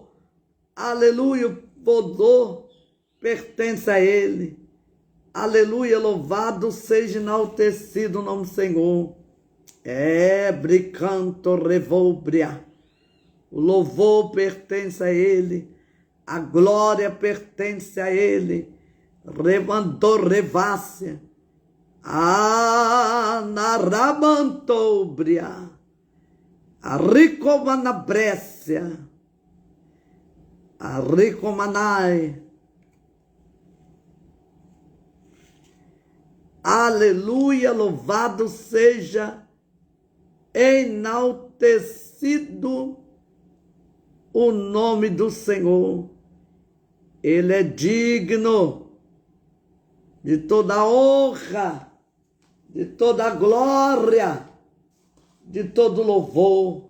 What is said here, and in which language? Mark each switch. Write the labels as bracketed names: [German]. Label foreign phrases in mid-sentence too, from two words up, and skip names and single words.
[Portuguese] Aleluia. O poder pertence a Ele. Aleluia. Louvado seja enaltecido o nome do Senhor. Bricanto revolbria. O louvor pertence a Ele. A glória pertence a Ele. Revandou revácia. Narabantobria. A ricomana brécia. Aricomanai. Aleluia, louvado seja, enaltecido o nome do Senhor. Ele é digno de toda honra, de toda glória, de todo louvor.